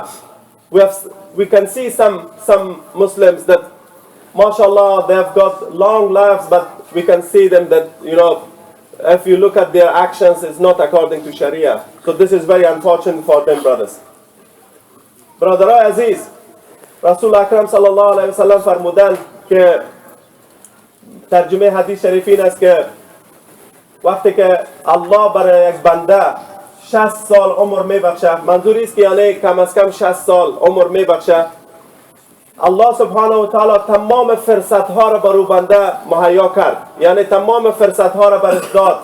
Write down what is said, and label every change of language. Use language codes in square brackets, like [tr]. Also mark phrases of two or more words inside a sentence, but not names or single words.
[en] We can see some Muslims that, mashallah, they have got long lives, but we can see them that, if you look at their actions, it's not according to Sharia. So this is very unfortunate for them, brothers. [fa] Brother Aziz, رسول اکرم [ar] صلى الله عليه وسلم [fa] فرمودن که ترجمه حدیث شریف این است که وقتی که الله برای یک بنده 60 سال عمر میبخشه. منظوری است که یعنی کم از کم 60 سال عمر میبخشه. الله سبحانه و تعالی تمام فرصت ها را برو بنده مهیا کرد، یعنی تمام فرصت ها را برش داد.